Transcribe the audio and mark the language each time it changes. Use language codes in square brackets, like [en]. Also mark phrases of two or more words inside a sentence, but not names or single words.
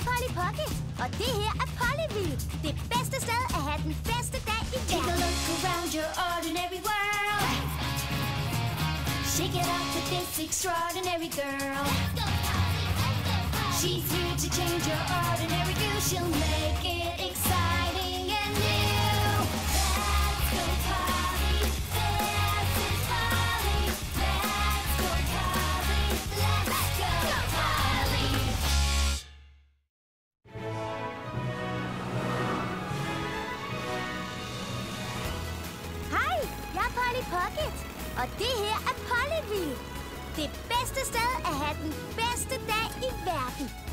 [da] Pocket, og det her er Pollyville. Det bedste sted at have den bedste dag i verden. [en] Take a look around your ordinary world. Shake it up with this extraordinary girl. She's here to change your ordinary view. She'll make it exciting and new. Let's go Polly, this is Polly. Let's go Polly, let's go Polly. [da] Hej, jeg er Polly Pocket, og det her er Pollyville. Det bedste sted at have den bedste dag i verden.